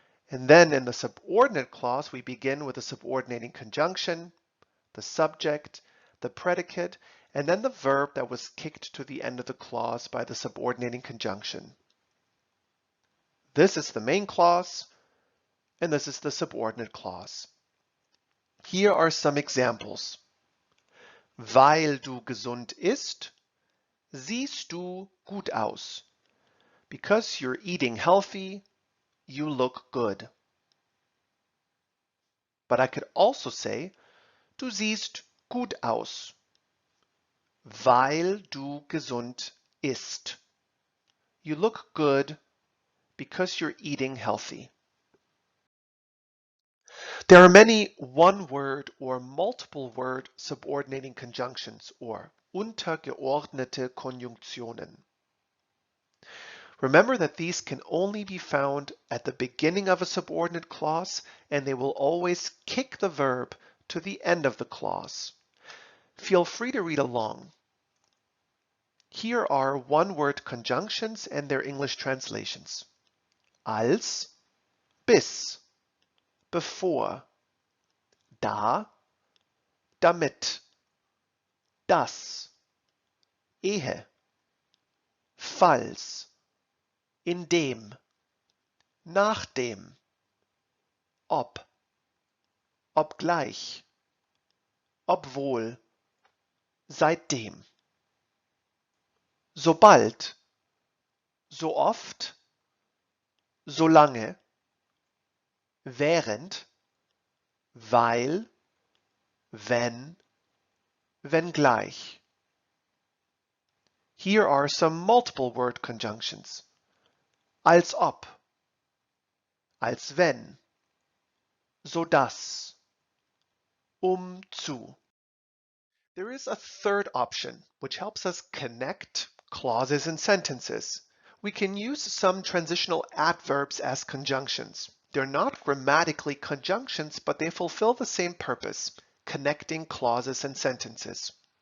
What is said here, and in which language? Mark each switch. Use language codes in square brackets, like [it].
[en] And then in the subordinate clause, we begin with a subordinating conjunction, the subject, the predicate, and then the verb that was kicked to the end of the clause by the subordinating conjunction. This is the main clause, and this is the subordinate clause. Here are some examples. [de] Weil du gesund ist, siehst du gut aus. [en] Because you're eating healthy, you look good. But I could also say, [de] du siehst gut aus, weil du gesund isst. [en] You look good because you're eating healthy. There are many one-word or multiple-word subordinating conjunctions or untergeordnete Konjunktionen. Remember that these can only be found at the beginning of a subordinate clause, and they will always kick the verb to the end of the clause. Feel free to read along. Here are one-word conjunctions and their English translations. [de] Als, bis, bevor, da, damit, das, ehe, falls, indem, nachdem, ob, obgleich, obwohl, seitdem. Sobald, so oft, solange, während, weil, wenn, wenngleich. [en] Here are some multiple word conjunctions. [de] Als ob, als wenn, so dass, zu. [en] There is a third option, which helps us connect clauses and sentences. We can use some transitional adverbs as conjunctions. They're not grammatically conjunctions, but they fulfill the same purpose, connecting clauses and sentences.